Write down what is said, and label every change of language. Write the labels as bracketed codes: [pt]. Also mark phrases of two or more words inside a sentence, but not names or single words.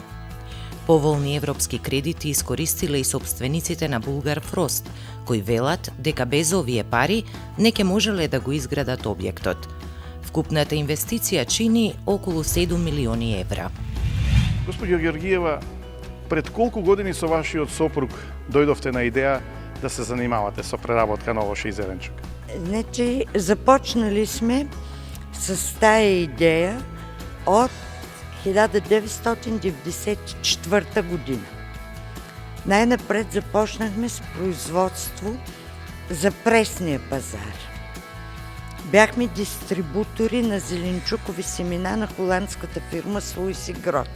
[mk] Поволни европски кредити искористиле и собствениците на Булгар Фрост, кои велат дека без овие пари не ќе можеле да го изградат објектот. Вкупната инвестиција чини околу 7 милиони евра. Господјо Георгиева, пред колку години со вашиот сопруг дојдовте на идеја да се занимавате со преработка на овош и зеленчук? [bg] Значи, започнали сме с тая идея от 1994 година. Най-напред започнахме с производство за пресния пазар. Бяхме дистрибутори на зеленчукови семена на холандската фирма Слуис и Грот.